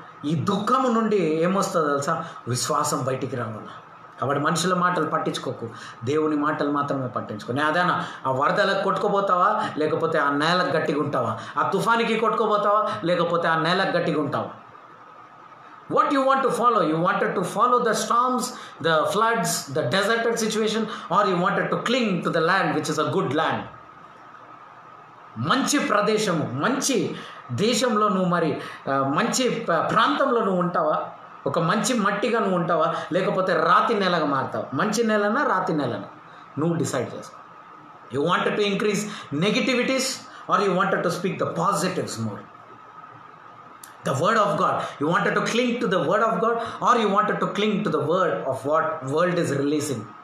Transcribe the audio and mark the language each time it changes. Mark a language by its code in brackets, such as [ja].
[te] ఈ దుఃఖము నుండి ఏమొస్తుందో తెలుసా? విశ్వాసం బయటికి రావాలా. కాబట్టి మనుషుల మాటలు పట్టించుకోకు, దేవుని మాటలు మాత్రమే పట్టించుకో. అదేనా ఆ వరదలకు కొట్టుకోపోతావా, లేకపోతే ఆ నేలకు గట్టిగా ఉంటావా? ఆ తుఫానికి కొట్టుకోపోతావా, లేకపోతే ఆ నేలకు గట్టిగా ఉంటావా? [en] What you want to follow? You wanted to follow the storms, the floods, the deserted situation, or you wanted to cling to the land which is a good land? [te] మంచి ప్రదేశము, మంచి దేశంలో నువ్వు మరి మంచి ప్రాంతంలో నువ్వు ఉంటావా? ఒక మంచి మట్టిగా నువ్వు ఉంటావా, లేకపోతే రాతి నెలగా మారుతావా? మంచి నెలనా రాతి నెలనా నువ్వు డిసైడ్ చేసుకో. [en] You wanted to increase negativities or you wanted to speak the positives more? The word of God. You wanted to cling to the word of God, or you wanted to cling to the word of what world is releasing?